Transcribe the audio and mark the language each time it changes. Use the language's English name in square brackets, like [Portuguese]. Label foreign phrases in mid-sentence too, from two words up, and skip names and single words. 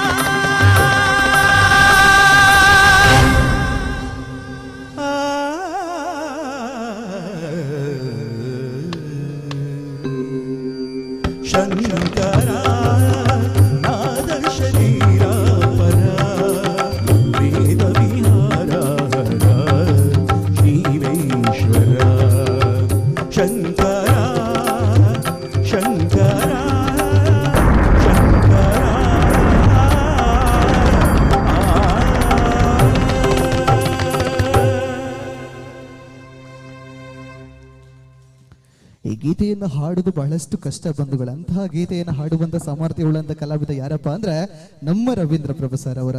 [Telugu] శంకరా నాద శరీరా పరా వేద విహారా జీవేశ్వరా శంకరా శంకరా [Kannada] ಈ ಗೀತೆಯನ್ನು ಹಾಡುವುದು ಬಹಳಷ್ಟು ಕಷ್ಟ ಬಂಧುಗಳು. ಅಂತಹ ಗೀತೆಯನ್ನು ಹಾಡುವಂತ ಸಾಮರ್ಥ್ಯವುಳ್ಳಂತ ಕಲಾವಿದ ಯಾರಪ್ಪ ಅಂದ್ರೆ ನಮ್ಮ ರವೀಂದ್ರ ಪ್ರಭು ಸರ್ ಅವರು.